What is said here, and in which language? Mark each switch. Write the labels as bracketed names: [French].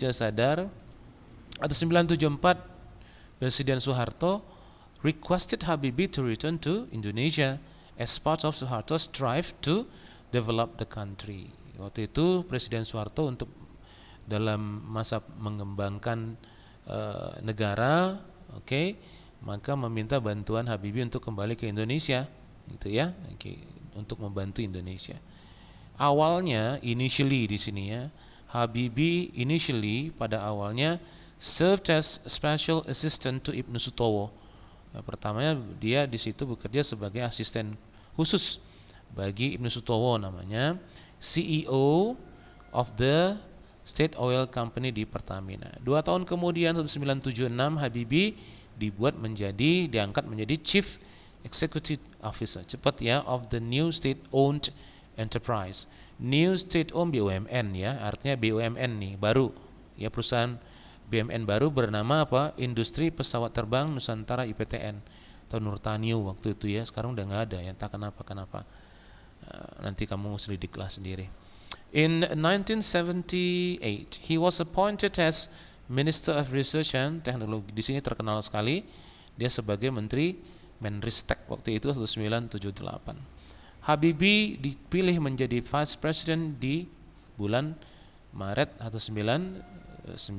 [English] Atau 1974 Presiden Soeharto requested Habibie to return to Indonesia as part of Soeharto's drive to develop the country. [Indonesian] Waktu itu Presiden Soeharto untuk dalam masa mengembangkan negara, maka meminta bantuan Habibie untuk kembali ke Indonesia, gitu, ya, untuk membantu Indonesia. [English] Awalnya, initially di sini, ya, Habibie initially [Indonesian] pada awalnya [English] served as special assistant to Ibnu Sutowo. [Indonesian] Pertamanya dia di situ bekerja sebagai asisten khusus bagi Ibnu Sutowo, namanya CEO of the State Oil Company di Pertamina. 2 tahun kemudian 1976 Habibie diangkat menjadi Chief Executive Officer, cepat, ya, [English] of the new state-owned enterprise. [Indonesian] New state-owned BUMN, ya, artinya BUMN nih baru, ya, perusahaan BUMN baru bernama apa? Industri Pesawat Terbang Nusantara IPTN atau Nurtanio waktu itu, ya. Sekarang udah nggak ada, ya, entah kenapa. Nanti kamu selidiklah sendiri. [English] In 1978, he was appointed as Minister of Research and Technology. [Indonesian] Di sini terkenal sekali dia sebagai Menteri Menristek waktu itu 1978. Habibie dipilih menjadi Vice President di bulan Maret 1998.